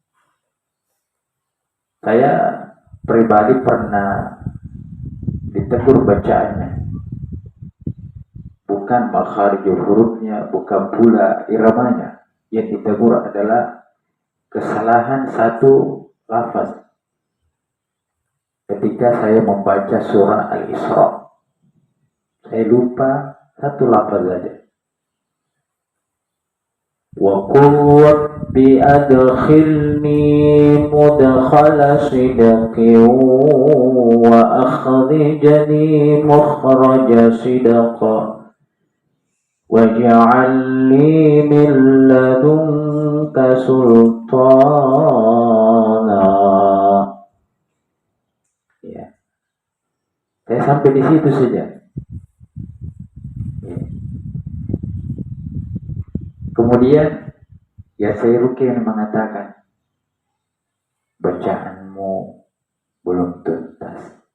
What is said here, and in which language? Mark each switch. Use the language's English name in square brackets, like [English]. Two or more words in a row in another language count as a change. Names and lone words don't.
[Indonesian] Saya pribadi pernah ditegur bacaannya, bukan makharijul hurufnya, bukan pula iramanya. Yang ditegur adalah kesalahan satu lafaz ketika saya membaca surah Al-Isra. Saya lupa satu lafaz saja. [Arabic] وقل رب أدخلني مدخل صدق وأخرجني مخرج صدق واجعل لي من لدنك سلطانا. [Indonesian] Ya. Saya sampai di situ saja. Ya. Kemudian ya saya ruqyah yang mengatakan, bacaanmu belum tuntas.